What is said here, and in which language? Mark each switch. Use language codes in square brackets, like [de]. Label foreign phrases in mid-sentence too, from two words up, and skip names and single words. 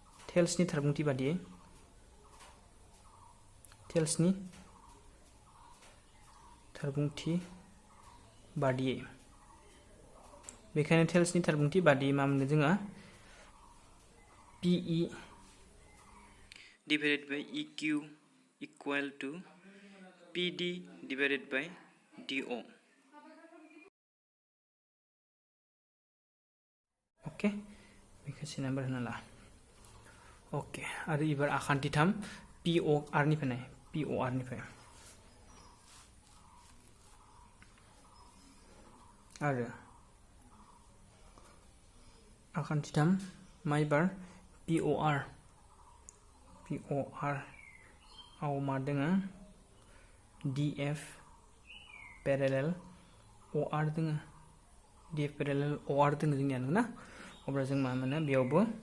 [brx] टेल्सनि थारबुंथि बादियै बेखायनो टेल्सनि थारबुंथि बादियै मा मोनो जोङो [en] PE divided by EQ equal to PD divided by DO. [brx] ओके बेखौ से नाम्बार होना ला ओके आरो इबार आखान्थि 3 POR निफ्राय नाय POR निफ्राय आरो आखान्थि 3 मा इबार POR आव मा दोङो [en] DF parallel OR [brx] दोङो [en] DF parallel OR [brx] दोङो जोंनिया ना अब्ला जों मा मोनो बेयावबो